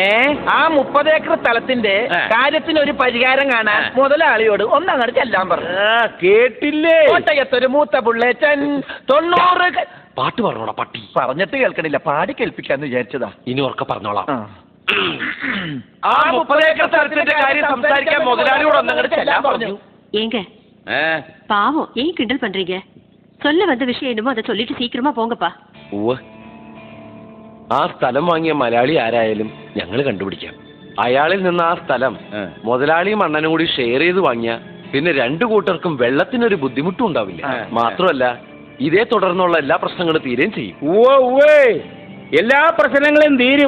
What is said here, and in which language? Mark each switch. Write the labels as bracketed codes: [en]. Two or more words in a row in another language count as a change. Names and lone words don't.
[ml] ആ 30 ഏക്കർ സ്ഥലത്തിന്റെ കാര്യത്തിനൊരു പരിഹാരം കാണാൻ മുതലാളിയോട് ഒന്നങ്ങോട്ട് ചെല്ലാൻ പറഞ്ഞു. കേട്ടില്ലേ? കോട്ടയത്തൊരു മൂത്ത പുള്ളേച്ചൻ 90. പാട്ട് പറഞ്ഞോടാ പട്ടി. പറഞ്ഞിട്ട് കേൾക്കണില്ല, പാടി കേൾപ്പിക്കാന്ന് വിചാരിച്ചതാ. ഇനി ഉറക്കെ പറഞ്ഞോളാം. ആ 30 ഏക്കർ സ്ഥലത്തിന്റെ കാര്യം സംസാരിക്കാൻ മുതലാളിയോട് ഒന്നങ്ങോട്ട് ചെല്ലാൻ പറഞ്ഞു. [ta] ஏங்க பாவம் ஏன் கிண்டல் பண்றீங்க? சொல்ல வந்த விஷயம் என்னமோ அதை சொல்லிட்டு சீக்கிரமா போங்கப்பா. [ml] ആ സ്ഥലം വാങ്ങിയ മലയാളി ആരായാലും ഞങ്ങൾ കണ്ടുപിടിക്കാം. അയാളിൽ നിന്ന് ആ സ്ഥലം മുതലാളിയും അണ്ണനും കൂടി ഷെയർ ചെയ്ത് വാങ്ങിയ പിന്നെ 2 കൂട്ടർക്കും വെള്ളത്തിനൊരു ബുദ്ധിമുട്ടും ഉണ്ടാവില്ല. മാത്രമല്ല, ഇതേ തുടർന്നുള്ള എല്ലാ പ്രശ്നങ്ങളും തീരുകയും ചെയ്യും. എല്ലാ പ്രശ്നങ്ങളും തീരും.